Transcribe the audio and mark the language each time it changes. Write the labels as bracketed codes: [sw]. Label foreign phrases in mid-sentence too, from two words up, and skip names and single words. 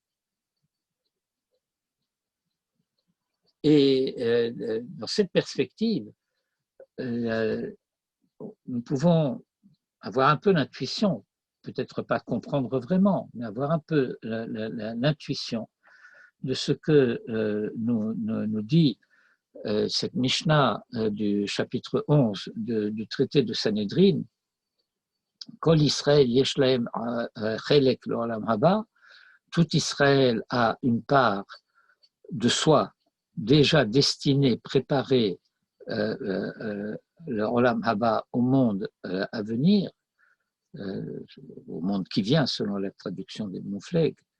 [fr] Et dans cette perspective, nous pouvons avoir un peu l'intuition, peut-être pas comprendre vraiment, mais avoir un peu l'intuition de ce que nous dit cette Mishnah du chapitre 11 du traité de Sanhédrin. [he] כל ישראל יש להם חלק לעולם הבא, [fr] tout Israël a une part de soi déjà destinée, préparée le [he] עולם הבא [fr] au monde à venir, au monde qui vient selon la traduction des Moufleg,